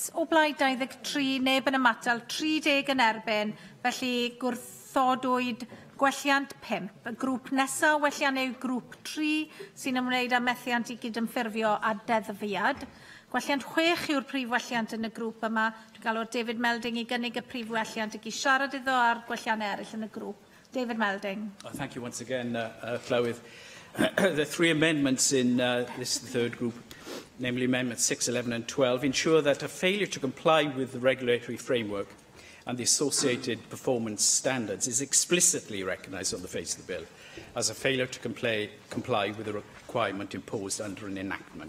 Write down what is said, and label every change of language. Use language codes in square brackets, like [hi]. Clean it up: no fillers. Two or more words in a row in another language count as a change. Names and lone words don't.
[cy] O blaid 23, neb yn ymatal, 30 yn erbyn, felly gwrthodwyd gwelliant 5. Y grŵp nesaf welliant yw grŵp 3 sy'n ymwneud â methiant i gydymffurfio a deddfiad. Gwelliant 6 yw'r prif welliant yn y grŵp yma. Dwi'n galw David Melding i gynnig y prif welliant ac i siarad iddo ar gwelliant eraill yn y grŵp. David Melding. [en] Thank you once again, Llywydd. The three amendments in this third group, namely Amendments 6, 11 and 12, ensure that a failure to comply with the regulatory framework and the associated performance standards is explicitly recognised on the face of the bill as a failure to comply with the requirement imposed under an enactment.